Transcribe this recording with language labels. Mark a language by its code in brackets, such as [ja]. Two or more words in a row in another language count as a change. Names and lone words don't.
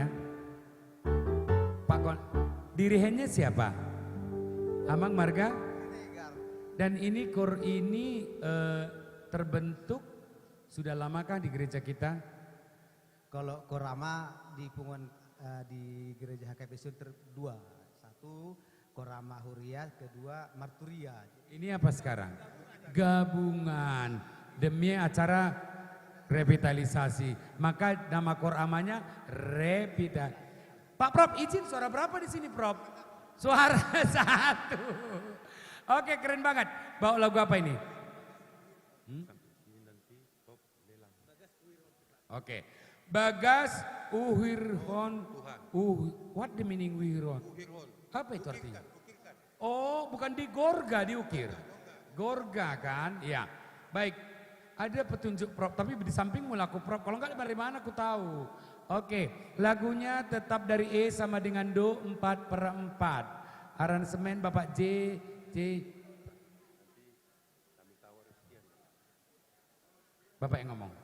[id] Pak dirihennya siapa? [bbc] Amang Marga? [id] Dan ini kor ini terbentuk sudah lamakah di gereja kita? Kalau Korama di Punguan di gereja HKB Sunter 2. Satu Korama Huria, kedua Marturia. Ini apa sekarang? Gabungan demi acara revitalisasi. Maka nama Koramanya revitalisasi. Pak Prof, izin suara berapa di sini Prof? Suara 1. Oke, keren banget. Bawa lagu apa ini? Oke. Bagas Uhirhon. [en] What the meaning Uhirhon? [id] Apa itu artinya? Oh, bukan di Gorga diukir. Gorga kan? Iya. Baik. Ada petunjuk Prof, tapi di sampingmu laku Prof. Kalau enggak dari mana aku tahu. Oke, lagunya tetap dari E sama dengan Do 4/4. Aransemen Bapak J. Bapak yang ngomong.